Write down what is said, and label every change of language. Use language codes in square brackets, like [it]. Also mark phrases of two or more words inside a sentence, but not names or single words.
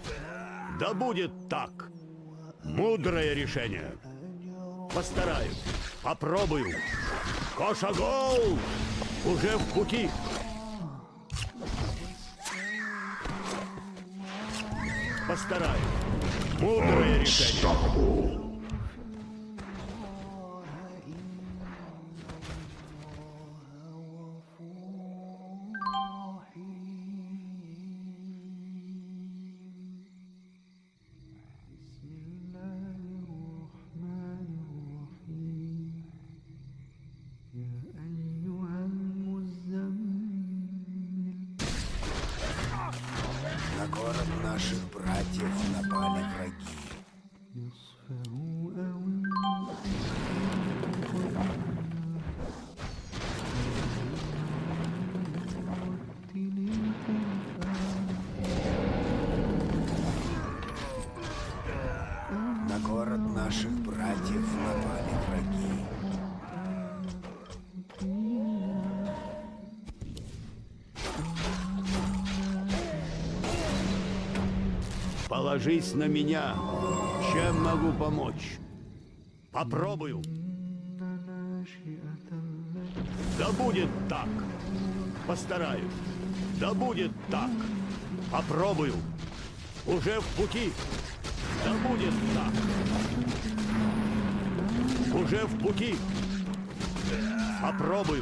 [ru] Да будет так. Мудрое решение. Постараюсь. Попробую. Кошагол! Уже в пути. Постараюсь. Мудрое решение. [ar] بسم الله الرحمن الرحيم يا أيها المزمل [ru] На город наших братьев напали враги. [ar] نصفه أو انقص ورتل [ru] На город наших братьев напали враги. Положись на меня. Чем могу помочь? Попробую. [ar] ناشئة الليل [ru] Да будет так. Постараюсь. Да будет так. Попробую. Уже в пути. Да будет так. Уже в пути. Попробую.